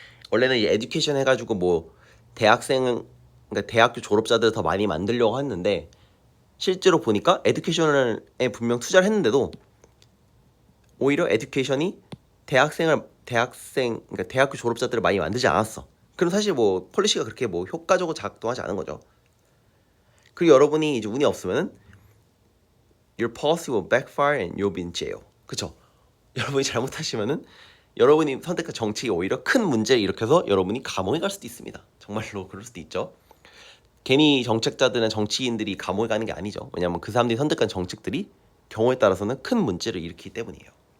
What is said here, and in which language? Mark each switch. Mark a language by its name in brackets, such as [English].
[Korean] 원래는 이 에듀케이션 해가지고 뭐 그러니까 대학교 졸업자들 더 많이 만들려고 했는데 실제로 보니까 에듀케이션에 분명 투자를 했는데도 오히려 에듀케이션이 그러니까 대학교 졸업자들을 많이 만들지 않았어. 그럼 사실 뭐 폴리시가 그렇게 뭐 효과적으로 작동하지 않은 거죠. 그리고 여러분이 이제 운이 없으면은 [English] your policy will backfire and you'll be in jail. [Korean] 그쵸? 여러분이 잘못하시면은 여러분이 선택한 정책이 오히려 큰 문제를 일으켜서 여러분이 감옥에 갈 수도 있습니다. 정말로 그럴 수도 있죠. 괜히 정책자들은 정치인들이 감옥에 가는 게 아니죠. 왜냐하면 그 사람들이 선택한 정책들이 경우에 따라서는 큰 문제를 일으키기 때문이에요.